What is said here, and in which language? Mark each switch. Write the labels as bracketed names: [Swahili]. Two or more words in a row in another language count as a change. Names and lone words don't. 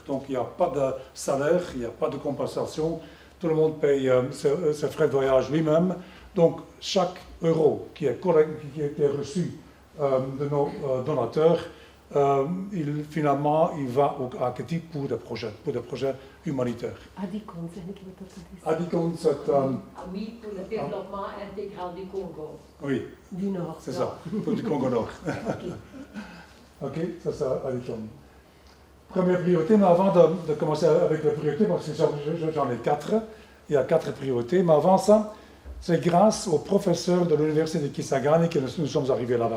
[French] Donc il n'y a pas de salaire, il n'y a pas de compensation, tout le monde paye ses frais de voyage lui-même. Donc chaque euro qui a été reçu de nos donateurs, finalement, il va à Hackety pour des projets humanitaires. [Dutch] Adicon, zeg ik wat dat is. [French] Adicon, c'est Oui, pour le développement intégral du Congo. oui, Du Nord. c'est ça, pour du Congo Nord. Ok, ça c'est Adicon. Première priorité, mais avant de commencer avec les priorités, parce que j'en ai 4, il y a 4 priorités, mais avant ça, c'est grâce aux professeurs de l'université de Kisangani que nous sommes arrivés là-bas.